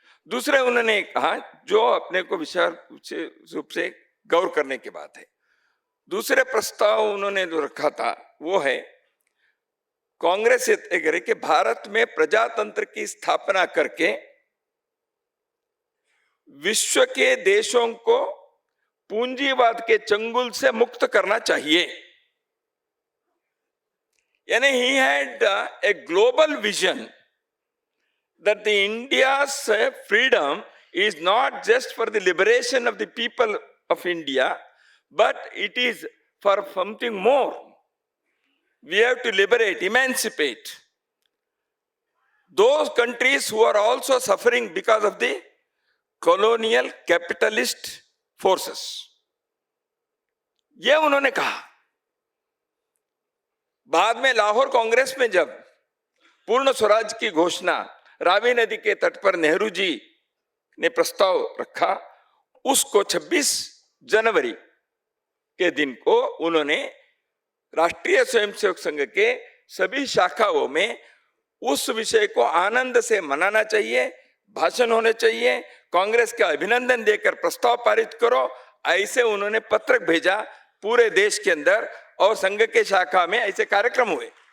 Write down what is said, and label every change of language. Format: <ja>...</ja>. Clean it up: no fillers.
<hi>दूसरे उन्होंने कहा, जो अपने को विचार रूप से गौर करने की बात है, दूसरे प्रस्ताव उन्होंने जो रखा था वो है, कांग्रेस ये तय करे कि भारत में प्रजातंत्र की स्थापना करके विश्व के देशों को पूंजीवाद के चंगुल से मुक्त करना चाहिए।</hi> <en>यानी he had a global vision that the India's freedom is not just for the liberation of the people of India, but it is for something more. We have to liberate, emancipate those countries who are also suffering because of the colonial capitalist forces.</en> <hi>ये उन्होंने कहा। बाद में लाहौर कांग्रेस में जब पूर्ण स्वराज की घोषणा रावी नदी के तट पर नेहरू जी ने प्रस्ताव रखा, उसको 26 जनवरी के दिन को उन्होंने राष्ट्रीय स्वयंसेवक संघ के सभी शाखाओं में उस विषय को आनंद से मनाना चाहिए, भाषण होने चाहिए, कांग्रेस का अभिनंदन देकर प्रस्ताव पारित करो, ऐसे उन्होंने पत्र भेजा पूरे देश के अंदर, और संघ के शाखा में ऐसे कार्यक्रम हुए।</hi>